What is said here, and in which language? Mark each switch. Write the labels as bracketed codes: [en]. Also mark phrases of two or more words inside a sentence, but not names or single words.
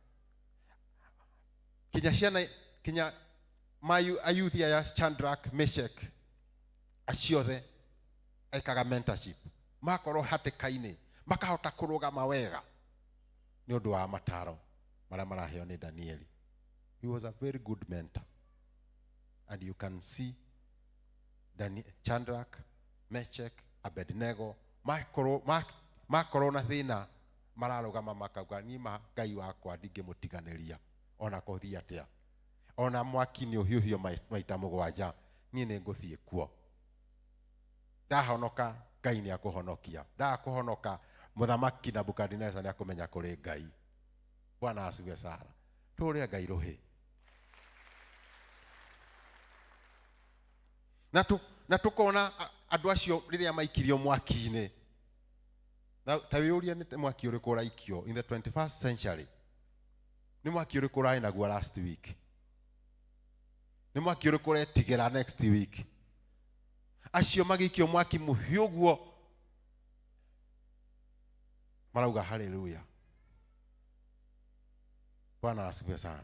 [ki] Kinya ayuthi aya Shadrach, Meshach aciothe ekaga mentorship makorwo hatĩka-inĩ makahota kũrũgama wega nĩ ũndũ wa mataro marĩa maraheo nĩ Danieli. [en] He was a very good mentor. And you can see [ki] Shadrach, Meshach, Abednego makorwo na thĩna mararũgama makauga niĩ Ngai wakwa ndingĩmũtiganĩria ona kũthiĩ atĩa. Ona mwaki nĩ ũhiũhio maita mũgwanja niĩ nĩ ngũthiĩ kuo. Ndahonoka Ngai nĩ akũhonokia. Ndakũhonoka mũthamaki Nebukadneza nĩ akũmenya kũrĩ Ngai. [sw] Bwana asifiwe sana. [ki] Tũrĩa Ngai rũhĩ. Na tukona andũ acio rĩrĩa maikirio mwaki-inĩ. Ta wĩũria nĩ mwaki ũrĩkũ ũraikio [en] in the 21st century. [ki] Nĩ mwaki ũrĩkũ ũrarĩ naguo [en] last week. [ki] Nĩ mwaki ũrĩkũ ũretigĩra [en] next week. [ki] Acio magĩikio mwaki mũhiũ guo marauga haleluya. [sw] Bwana asifiwe sana.